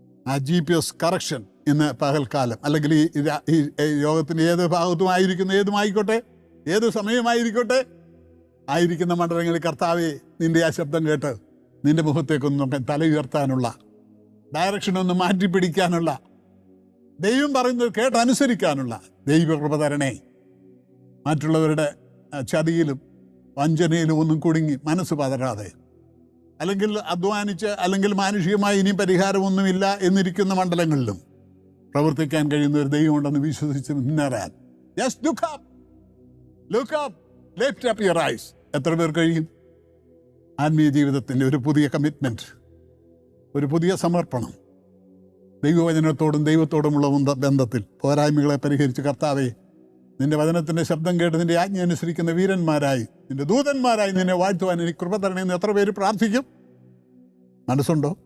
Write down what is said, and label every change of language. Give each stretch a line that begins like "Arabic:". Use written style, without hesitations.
Malayalam: ആ GPS correction ഇന്ന് പകൽക്കാലം, അല്ലെങ്കിൽ ഈ ലോകത്തിൻ്റെ ഏത് ഭാഗത്തുമായിരിക്കുന്ന, ഏതുമായിക്കോട്ടെ, ഏത് സമയമായിരിക്കോട്ടെ, ആയിരിക്കുന്ന മണ്ഡലങ്ങളിൽ കർത്താവെ നിൻ്റെ ആ ശബ്ദം കേട്ട് നിൻ്റെ മുഖത്തേക്കൊന്ന് തല ഉയർത്താനുള്ള, ഡയറക്ഷനൊന്ന് മാറ്റിപ്പിടിക്കാനുള്ള, ദൈവം പറയുന്നത് കേട്ടനുസരിക്കാനുള്ള ദൈവകൃപ തരണേ. മറ്റുള്ളവരുടെ ചതിയിലും വഞ്ചനയിലും ഒന്നും കുടുങ്ങി മനസ്സ് പതരാതെ, അല്ലെങ്കിൽ അധ്വാനിച്ച്, അല്ലെങ്കിൽ മാനുഷികമായി ഇനി പരിഹാരമൊന്നുമില്ല എന്നിരിക്കുന്ന മണ്ഡലങ്ങളിലും പ്രവർത്തിക്കാൻ കഴിയുന്ന ഒരു ദൈവമുണ്ടെന്ന് വിശ്വസിച്ച് മുന്നേറാൻ.
English: Just look up, lift up your eyes.
Malayalam: എത്ര പേർ കഴിയും? ആത്മീയ ജീവിതത്തിൻ്റെ ഒരു പുതിയ കമ്മിറ്റ്മെൻറ്റ്, ഒരു പുതിയ സമർപ്പണം, ദൈവവചനത്തോടും ദൈവത്തോടുമുള്ള ബന്ധത്തിൽ പോരായ്മകളെ പരിഹരിച്ച് കർത്താവേ, നിൻ്റെ വചനത്തിൻ്റെ ശബ്ദം കേട്ട് നിൻ്റെ ആജ്ഞ അനുസരിക്കുന്ന വീരന്മാരായി, നിൻ്റെ ദൂതന്മാരായി നിന്നെ വാഴ്ത്തുവാൻ എനിക്ക് കൃപ തരണമെന്ന് എത്ര പേര് പ്രാർത്ഥിക്കും? മനസ്സുണ്ടോ?